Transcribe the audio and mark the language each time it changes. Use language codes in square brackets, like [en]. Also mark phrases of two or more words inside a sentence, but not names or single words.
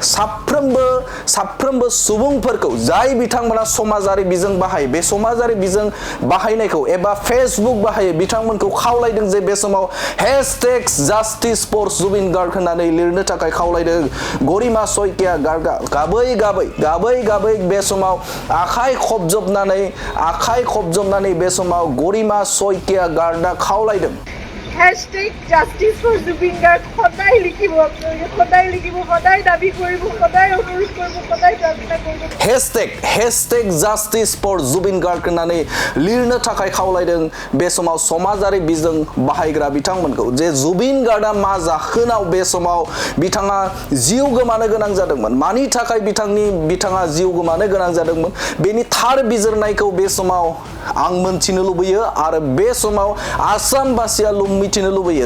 [brx] साफ्रोमबो सुबुंफोरखौ जाय बिथांमोना समाजारि बिजों बाहायो बे समाजारि बिजों बाहायनायखौ एबा फेसबुक बाहायो बिथांमोनखौ खावलायदों जे बे समाव # [en] Justice for [brx] जुबिन गार्ग होननानै लिरनो थाखाय खावलायदों गरिमा सयकिया गार्गआ गाबै बे समाव आखाइ खबजबनानै बे समाव गरिमा सयकिया गार्गआ खावलायदों # [en] Justice for [as] জুবিন গার্গ সদায় লিখিব সদায় দাবী কৰিব সদায় অনুৰোধ কৰিব সদায় প্ৰাৰ্থনা কৰিব # [en] Justice for [brx] जुबिन गार्ग होननानै लिरनो थाखाय खावलायदों बे समाव समाजारि बिजों बाहायग्रा बिथांमोनखौ जे जुबिन गार्गआ मा जाहोनाव बे समाव बिथाङा जिउ गोमानो गोनां जादोंमोन मानि थाखाय बिथाङा जिउ गोमानो गोनां जादोंमोन बेनि थार बिजिरनायखौ बे समाव आं मोनथिनो लुबैयो आरो बे समाव आसामबासिया मिथिनो लुबैयो